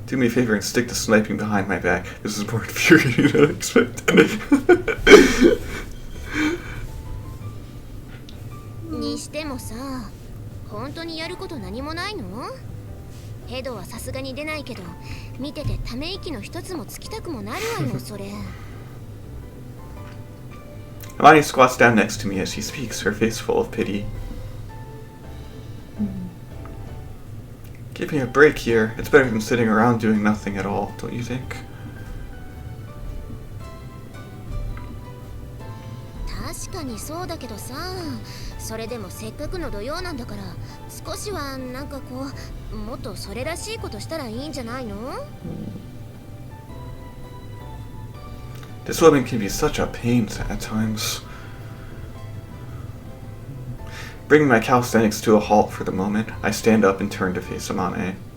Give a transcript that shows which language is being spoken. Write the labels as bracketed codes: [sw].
[en] Do me a favor and stick to sniping behind my back. This is more infuriating than I expected. [ja] にしてもさ、本当にやること何もないの？ヘドはさすがに出ないけど、見ててため息の一つもつきたくもなるわよ、それ。 [en] Amani squats down next to me as she speaks, her face full of pity. Give me a break here. It's better than sitting around doing nothing at all, don't you think? [ja] 確にそうだけどさ、それでもせっかくの土曜なんだから少しはなんかこうもっとそれらしいことしたらいいんじゃないの？ [en] This woman can be such a pain at times. Bringing my calisthenics to a halt for the moment, I stand up and turn to face Amane.